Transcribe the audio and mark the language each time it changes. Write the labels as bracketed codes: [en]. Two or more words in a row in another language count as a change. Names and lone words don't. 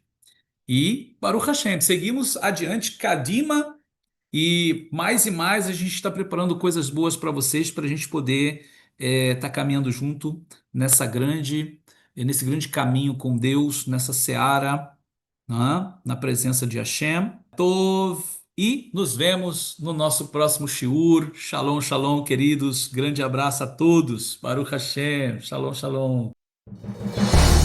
[he] E ברוך השם, [pt] seguimos adiante, Kadima, e mais a gente está preparando coisas boas para vocês, para a gente poder estar caminhando junto nesse grande caminho com Deus, nessa seara, né, na presença de Hashem. Tov, e nos vemos no nosso próximo shiur. [he] שלום, שלום, [pt] queridos. Grande abraço a todos. [he] ברוך השם. שלום, שלום.